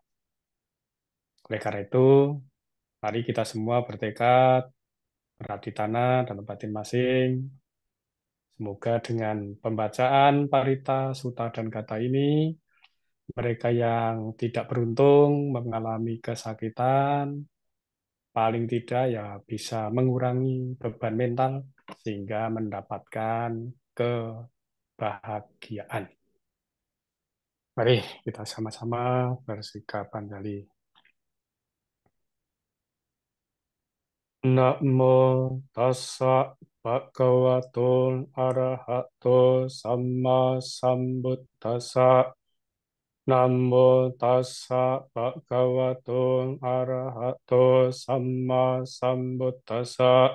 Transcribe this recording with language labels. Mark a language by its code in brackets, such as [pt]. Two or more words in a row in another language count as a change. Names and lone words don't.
[id] Oleh karena itu, mari kita semua bertekad beraditana dalam batin masing, Semoga dengan pembacaan Parita, Sutta, dan Kata ini, mereka yang tidak beruntung mengalami kesakitan, paling tidak ya bisa mengurangi beban mental sehingga mendapatkan kebahagiaan. Mari kita sama-sama bersikap Panjali. [pi] Namo tassa bhagavato arahato samma sambuddhassa. Namo tassa bhagavato arahato samma sambuddhassa.